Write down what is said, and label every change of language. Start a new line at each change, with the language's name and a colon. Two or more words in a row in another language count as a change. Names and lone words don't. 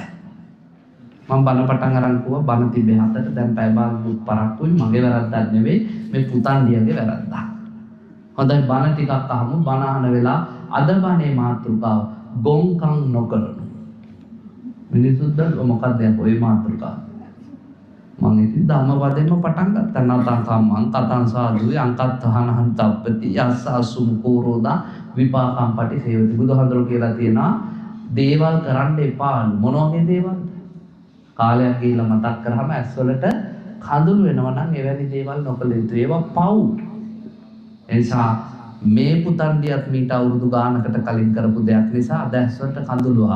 Sinhala: මම බන පටන් අරන් කිව්වා බන තිබේ 7ට දැන් පැය භාගයක් පරක්කුයි මගේ වැරද්දක් නෙවෙයි මේ පුතන්ඩියගේ වැරද්දක්. හොඳයි බන ටිකක් අහමු. බන අහන වෙලාව අද බනේ මාතෘකාව ගොංකම් නොකරනු. මිනිසුද්ද මොකක්ද ඔය මාතෘකාව? මම ඉතින් ධම්මපදෙම පටන් ගත්තා.
Pali: නතං කම්මං කතං සාදුයි අංකත්තහනහං තප්පති යස්ස අසුම් කෝරෝදා විපාකම් පටිසේවති.
Sinhala: බුදුහාඳුර කියලා තියෙනවා දේවල් කරන්න එපාලු. මොන වගේ දේවල්? කාලයක් ගිහිල්ලා මතක් කරාම ඇස්වලට කඳුළු වෙනවා නම් එවැනි දේවල් නොකළ යුතුයි. ඒවා පව්. එනිසා මේ පුතන්ඩියත් මීට අවුරුදු ගානකට කලින් කරපු දෙයක් නිසා අද ඇස්වලට කඳුළු ආවා.